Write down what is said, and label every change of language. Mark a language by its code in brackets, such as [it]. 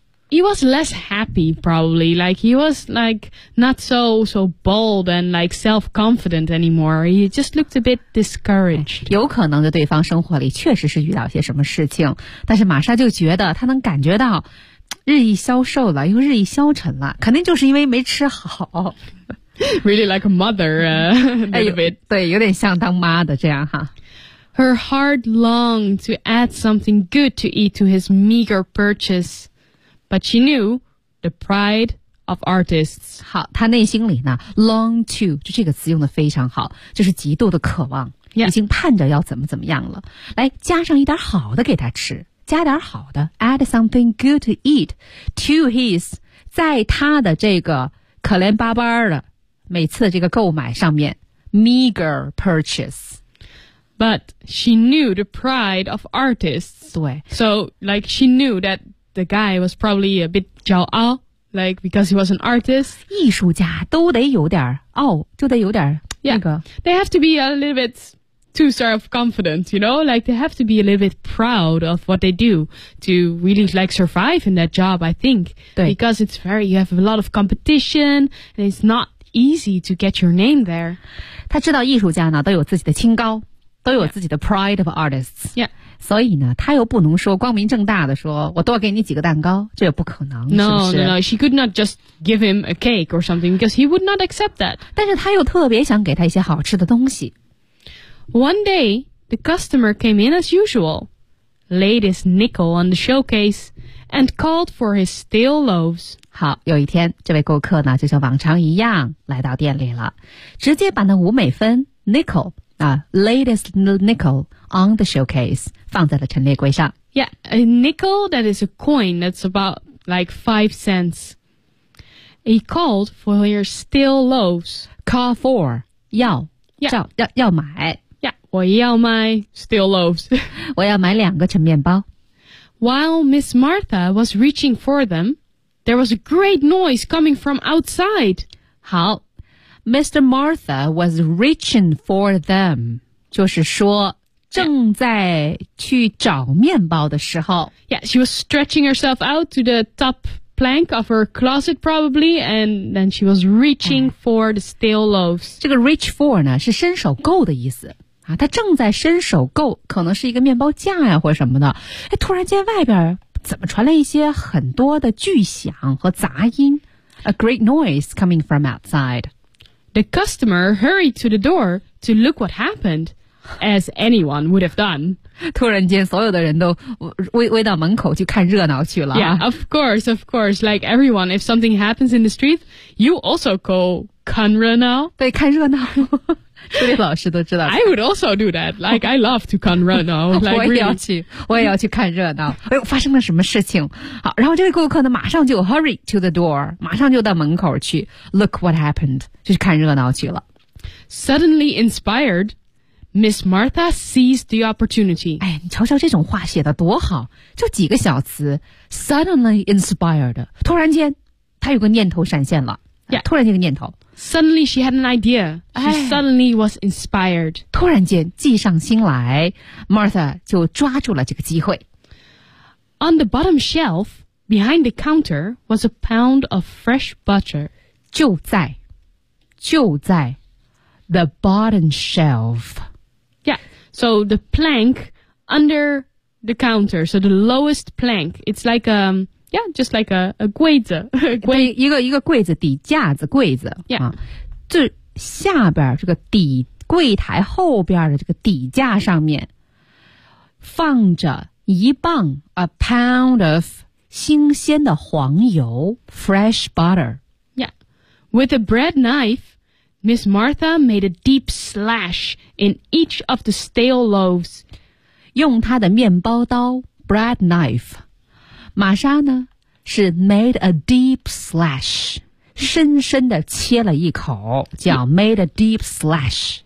[en] He was less happy, probably. Like, he was, like, not so bold and, like, self-confident anymore. He just looked a bit discouraged. [zh] 有可能的对方生活里确实是遇到些什么事情，但是玛莎就觉得她能感觉到日益消瘦了，又日益消沉了，肯定就是因为没吃好。 [en] Really like a mother, a little bit. [zh] 对，有点像当妈的这样哈。 [en] Her heart longed to add something good to eat to his meager purchase, but she knew the pride of artists. [zh] 好，她内心里呢 long to 就这个词用的非常好，就是极度的渴望， [en] yeah. [zh] 已经盼着要怎么怎么样了。来，加上一点好的给他吃，加点好的 [en] add something good to eat to his [zh] 在他的这个可怜巴巴的每次的这个购买上面 [en] meager purchase. But she knew the pride of artists. [zh] 对 [en] So, like, she knew that the guy was probably a bit 骄傲 like, because he was an artist. [zh] 艺术家都得有点傲、哦、就得有点、 [en] yeah. [zh] 那个 [en] They have to be a little bit too self-confident, you know? Like, they have to be a little bit proud of what they do to really, like, survive in that job, I think. [zh] 对 [en] Because it's very, you have a lot of competition, and it's not easy to get your name there. [zh] 他知道艺术家呢都有自己的清高都有自己的 [en] pride of artists、 yeah. [zh] 所以呢他又不能说光明正大的说我多给你几个蛋糕这也不可能 [en] no, [zh] 是不是 [en] No, no, she could not just give him a cake or something because he would not accept that [zh] 但是他又特别想给他一些好吃的东西 [en] One day, the customer came in as usual laid his nickel on the showcase and called for his stale loaves [zh] 好有一天这位顾客呢就像往常一样来到店里了直接把那五美分 [en] nickelLatest nickel on the showcase [zh] 放在了陈列柜上 [en] Yeah, a nickel that is a coin that's about like 5 cents He called for your stale loaves Call for 要、 yeah. [zh] 要买 [en] Yeah, [zh] 我要买 [en] stale loaves [zh] 我要买两个陈面包 [en] While Miss Martha was reaching for them There was a great noise coming from outside 好Mr. Martha was reaching for them. [zh] 就是说正在去找面包的时候 [en] Yeah, she was stretching herself out to the top plank of her closet probably and then she was reaching for the stale loaves. [zh] 这个 reach for 呢是伸手够的意思、啊、她正在伸手够可能是一个面包架呀、啊、或什么的突然间外边怎么传来一些很多的巨响和杂音 [en] A great noise coming from outside. The customer hurried to the door to look what happened, as anyone would have done. [zh] 突然间所有的人都围到门口去看热闹去了。 [en] Yeah, of course, like everyone, if something happens in the street, you also go 看热闹。 [zh] 对，看热闹。朱莉老师都知道。 [en] I would also do that. Like, I love to 看热闹。 [zh] 我也要去，我也要去看热闹。哎呦，发生了什么事情？好，然后这位顾客呢，马上就 [en] hurry to the door， [zh] 马上就到门口去 [en] look what happened， [zh] 就是看热闹去了。 [en] Suddenly inspired, Miss Martha seized the opportunity. [zh] 哎，你瞧瞧这种话写的多好，就几个小词。 [en] Suddenly inspired， [zh] 突然间，他有个念头闪现了。 [en] Yeah. [zh] 突然间个念头。 [en] Suddenly she had an idea. She suddenly was inspired. [zh] 突然间计上心来 ,Martha 就抓住了这个机会。 [en] On the bottom shelf, behind the counter, was a pound of fresh butter. [zh] 就在 [en] the bottom shelf. Yeah, so the plank under the counter, so the lowest plank. It's like a, yeah, just like a 柜子。 [zh] 一个柜子，底架子，柜子。 [en] Yeah. [zh] 就下边这个底，柜台后边的这个底架上面放着一磅 [en] a pound of [zh] 新鲜的黄油 [en] fresh butter. Yeah. With a bread knife, Miss Martha made a deep slash in each of the stale loaves. [zh] 用她的面包刀 bread knife, 玛莎呢是 [en] made a deep slash. [zh] 深深地切了一口，叫 [en] made a deep slash.